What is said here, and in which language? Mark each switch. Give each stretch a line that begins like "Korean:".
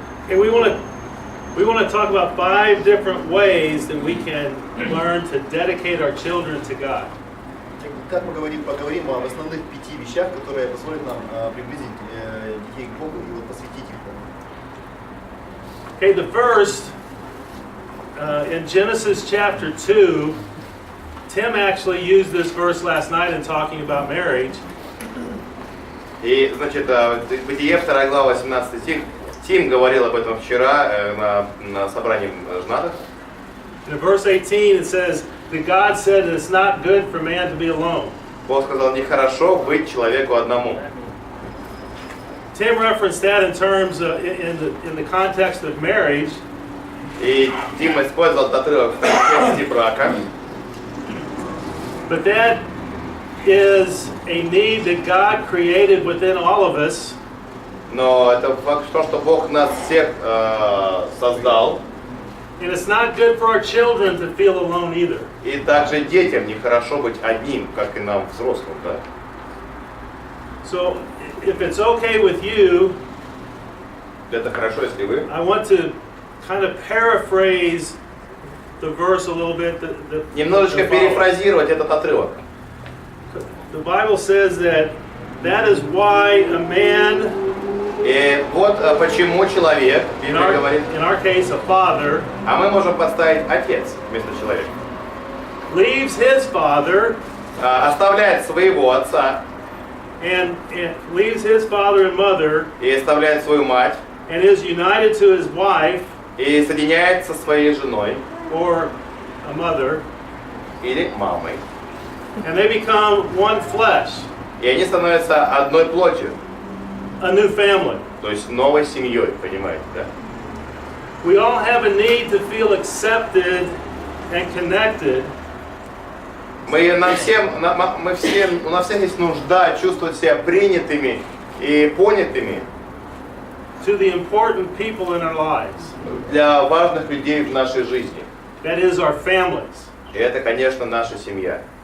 English: And we want to talk about 5 different ways that we can learn to dedicate our children to God.
Russian: Как мы поговорим об основных 5 вещах, которые позволят нам приблизить детей к Богу и вот посвятить их Богу.
English: Okay, the first, in Genesis chapter 2, Tim actually used this verse last night in talking about marriage.
Russian: И, значит, Бытие, 2 глава, 18 стих. Тим говорил об этом вчера на собрании женатых.
English: In verse 18 it says that God said that it's not good for man to be alone.
Russian: Бог сказал, нехорошо быть человеку одному.
English: Tim referenced that in terms of, in the context of marriage.
Russian: И Тим использовал этот отрывок в контексте брака.
English: But that is a need that God created within all of us.
Russian: Но это факт, что Бог нас всех создал.
English: And it's not good for our children to feel alone either.
Russian: И также детям нехорошо быть одним, как и нам, взрослым, да.
English: So, if it's okay with you,
Russian: Это хорошо, если вы.
English: I want to kind of paraphrase the verse a little bit.
Russian: Немножечко перефразировать этот отрывок.
English: The Bible says that is why a man,
Russian: И вот почему человек, Библия говорит,
English: in our case a father,
Russian: а мы можем подставить отец вместо человека.
English: leaves his father
Russian: Оставляет своего отца
English: and leaves his father and mother
Russian: и оставляет свою мать
English: and is united to his wife
Russian: и соединяется со своей женой
English: or a mother,
Russian: или мамой.
English: and they become one flesh,
Russian: И они становятся одной плотью,
English: a new family.
Russian: то есть новой семьей, понимаете, да?
English: We all have a need to feel accepted and connected.
Russian: У нас всех есть нужда чувствовать себя принятыми и понятыми
English: To the important people in our lives.
Russian: для важных людей в нашей жизни.
English: That is our families.
Russian: И это, конечно, наша семья.